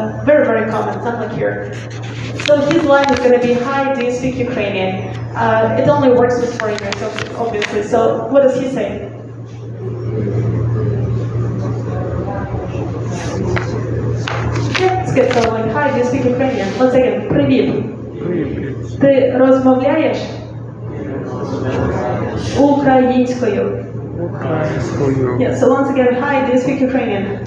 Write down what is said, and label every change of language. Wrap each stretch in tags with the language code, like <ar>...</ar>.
<en>Very, very common, not like here. So his line is going to be, "Hi, do you speak Ukrainian?" It only works with foreigners, obviously. So what does he say? It's good. So like, "Hi, do you speak Ukrainian?" Once again,</en> <uk>"Привіт. Ти розмовляєш українською?"</uk> <en>Yeah, so once again, "Hi, do you speak Ukrainian?"</en>